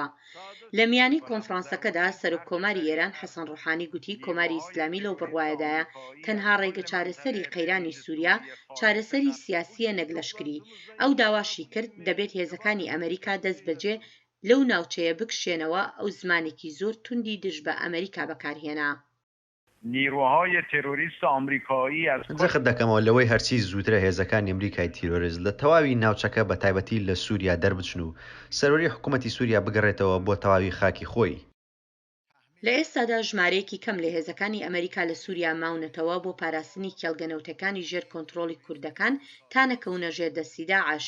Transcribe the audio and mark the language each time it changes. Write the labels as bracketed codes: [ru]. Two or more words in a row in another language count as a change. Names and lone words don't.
[ckb] لە میانی کۆنفرانسەکەدا سەرۆک کۆماری ئێران حەسەن ڕوحانی گوتی کۆماری ئیسلامی لەو بڕوایەدایە تەنها ڕێگە چارەسەری قەیرانی سووریا چارەسەری سیاسیە نەگلەشکری. ئەو داواشی کرد دەبێت هێزەکانی ئەمریکا دەست بەجێ لەو ناوچەیە بکشێنەوە ئەو زمانێکی زۆر توندی دژ بە ئەمریکا بەکارهێنا. [fa] نیروهای تروریست آمریکایی از [ckb] جەخت دەکەمەوە لەوەی هەرچی زووترە هێزەکانی ئەمریکای تیرۆریست لە تەواوی ناوچەکە بە تایبەتی لە سووریا دەربچن و سەرۆری حکوومەتی سووریا بگەڕێتەوە بۆ تەواوی خاکی خۆی. لە ئێستادا ژمارەیەکی کەم لە هێزەکانی ئەمریکا لە سووریا ماونەتەوە بۆ پاراستنی کێڵگەنەوتەکانی ژێر کۆنتڕۆڵی کوردەکان تا نەکەونە ژێردەستی داعش.